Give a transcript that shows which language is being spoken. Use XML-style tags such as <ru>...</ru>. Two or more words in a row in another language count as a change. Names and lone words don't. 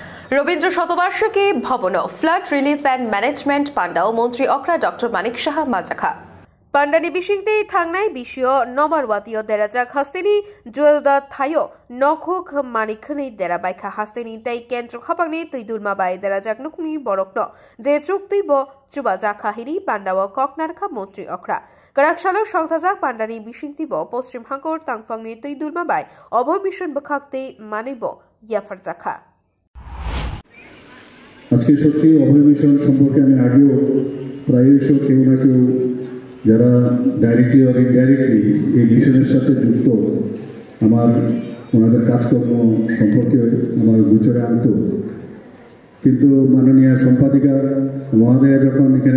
<trp>রবীন্দ্র শতবার্ষিকী ভবন</trp> <en>flood relief and management</en> <trp>পান্ডাও মন্ত্রী অকরা ডক্টর মানিক সাহা মাজাখা पांडानी बिशिंगते थांगनाय बिशियो नबारवातियो देराजाक हास्तेनी जुएलदा थायो नखोक मानिखनै देराबायखा हास्तेनी तै केन्द्र खापांनि तैदुलमा बाय देराजाक नुकनि बरकनो जे चुक्ति ब चुबा जाखाहिनी पांडाव ककनारखा मंत्री अखरा गराकशालो संथाजाक पांडानी बिशिंगति ब पश्चिम हांगर तांगफांनि तैदुलमा बाय अभय मिशन बखाकते मानिब याफार जाखा</trp> <bn>আজকে সত্যি অভয় মিশন সম্পর্কে আমি আগেও প্রায়শই কেউ না কেউ যারা</bn> <en>directly or indirectly</en> <bn>এই মিশনের সাথে যুক্ত আমার ওনাদের কাজকর্ম সম্পর্কে আমার গোচরে আনত, কিন্তু মাননীয় সম্পাদিকা মহোদয়া যখন এখানে</bn>